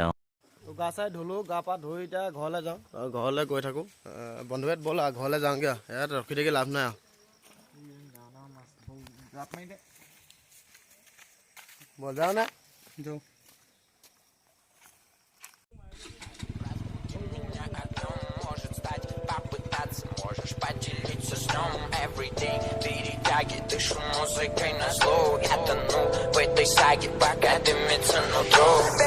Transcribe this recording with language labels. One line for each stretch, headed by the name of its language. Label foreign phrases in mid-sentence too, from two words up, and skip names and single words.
Assamese: গা চাই ধুলোঁ গা পা ধুই এতিয়া ঘৰলৈ যাওঁ ঘৰলৈ গৈ থাকোঁ বন্ধুহেঁত ব'ল আৰু ঘৰলৈ যাওঁগৈ ইয়াত ৰখি থাকি লাভ নাই বল যাওঁ নে
Russian: Можешь поделиться с ним everyday перетяги, дышу музыкой на зло. Я тону в этой саге, пока дымится нутро.